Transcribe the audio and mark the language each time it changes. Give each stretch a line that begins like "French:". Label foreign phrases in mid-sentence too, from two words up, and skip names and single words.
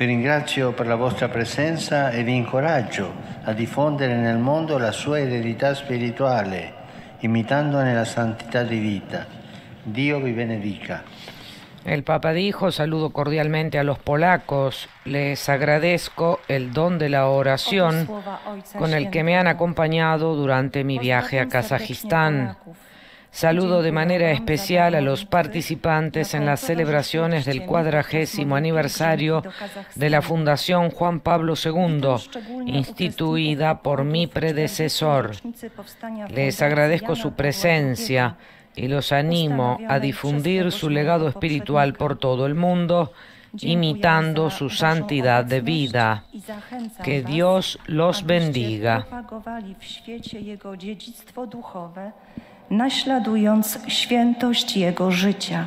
Italian: Vi ringrazio per la vostra presenza e vi incoraggio a diffondere nel mondo la sua eredità spirituale, imitandone la santità di vita. Dio vi benedica.
Spanish: El Papa dijo: saludo cordialmente a los polacos, les agradezco el don de la oración con el que me han acompañado durante mi viaje a Kazajistán. Saludo de manera especial a los participantes en las celebraciones del 40º aniversario de la Fundación Juan Pablo II, instituida por mi predecesor. Les agradezco su presencia y los animo a difundir su legado espiritual por todo el mundo, imitando su santidad de vida. Que Dios los bendiga.
Polish: Naśladując świętość Jego życia.